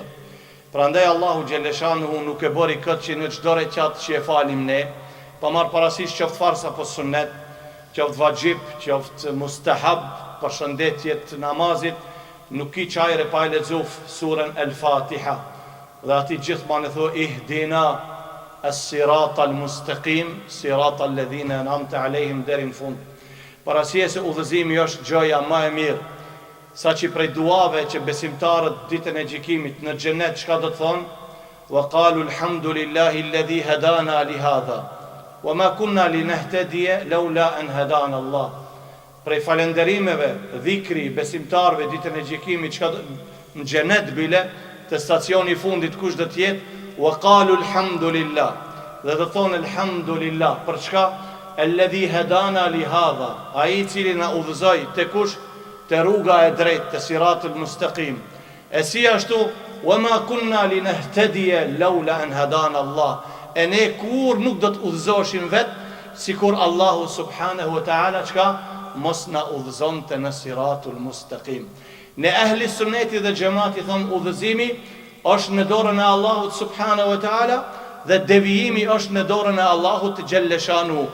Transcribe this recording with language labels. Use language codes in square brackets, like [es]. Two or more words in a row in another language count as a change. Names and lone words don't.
[sq] Prandaj Allahu xhelleshanuhu nuk e bëri këtë që në çdo rekat që e falim ne, pa marr parasysh qoftë farz apo sunnet, qoftë vajib, qoftë mustahab, përshëndetjet namazit, nuk i çajre pa e lexuar surën El-Fatiha. Dhe ati gjithmonë e thon [ar] اهدنا الصراط المستقيم، صراط الذين أنعمت عليهم [sq] deri në fund. Parasysh se udhëzimi është gjoja më e mirë. Sa që prej duave që besimtarët ditën e gjykimit në xhenet çka do të thonë? [ar] وقالوا الحمد لله الذي هدانا لهذا وما كنا لنهتدي لولا أن هدانا الله. [sq] Prej falënderimeve, dhikri besimtarëve ditën e gjykimit çka në xhenet bile te stacioni i fundit kush do të jetë? [ar] وقالوا الحمد لله. [sq] Dhe do thonë alhamdulillah për çka? [ar] الذي هدانا لهذا. [sq] Ai i cili na udhëzoi te kush? Te rruga e drejtë, te [ar] الصراط المستقيم. [sq] E si ashtu, [ar] وما كنا لنهتدي لولا أن هدانا الله. [sq] E ne kur nuk do të udhëzoheshim vet, sikur Allahu [ar] سبحانه وتعالى [sq] çka mos na udhëzonte në [ar] الصراط المستقيم. [sq] Ne ehli sunneti dhe xhamati thon udhëzimi është në dorën e Allahut [ar] سبحانه وتعالى [sq] dhe devijimi është në dorën e Allahut xhelleshanu.